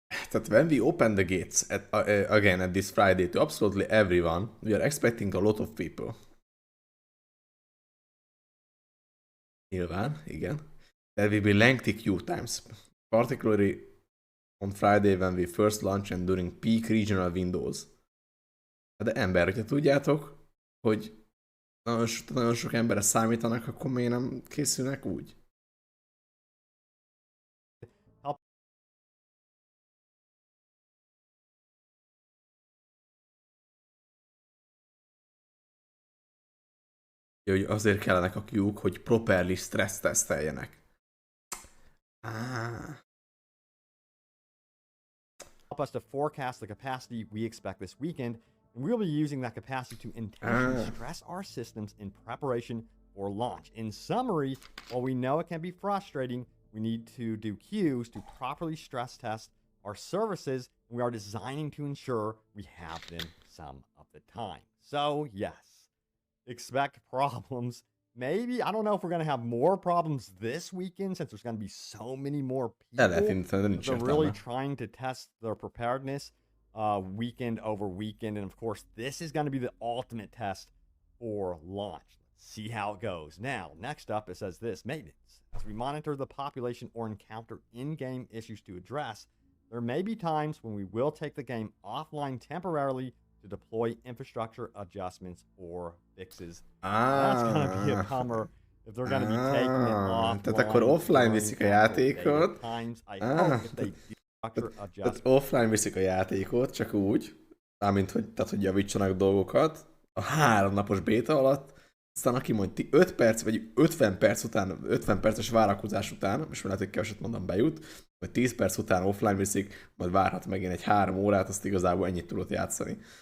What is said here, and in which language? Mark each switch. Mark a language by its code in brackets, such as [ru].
[hu] Tehát [en] when we open the gates again at this Friday to absolutely everyone, we are expecting a lot of people. [hu] Nyilván, igen. [en] There will be lengthy queue times, particularly on Friday when we first launch and during peak regional windows. [hu] De ember, hogyha tudjátok, hogy nagyon sok emberre számítanak, akkor miért nem készülnek úgy? Hogy azért kellenek a queue-k, hogy [en] properly stress [hu] teszteljenek. [en] help us to forecast the capacity we expect this weekend, and we'll be using that capacity to intentionally stress our systems in preparation for launch. In summary, while we know it can be frustrating, we need to do queues to properly stress test our services, and we are designing to ensure we have them some of the time. So, yes, expect problems. Maybe, I don't know if we're going to have more problems this weekend since there's going to be so many more people. They're really trying to test their preparedness weekend over weekend. And of course, this is going to be the ultimate test for launch. Let's see how it goes. Now, next up, it says this, maintenance. As we monitor the population or encounter in-game issues to address, there may be times when we will take the game offline temporarily to deploy infrastructure adjustments or fixes. That's going to be a bummer if they're going to be taking it offline. [hu] Tehát akkor offline viszik a játékot. Tehát offline viszik a játékot, csak úgy, mármint hogy, tehát, hogy javítsanak dolgokat a 3 napos béta alatt, aztán aki mondja 5 perc, vagy 50 perc után, 50 perces várakozás után, és lehet, hogy keveset mondom bejut, vagy 10 perc után offline viszik, majd várhat megint egy 3 órát, azt igazából ennyit tudott játszani.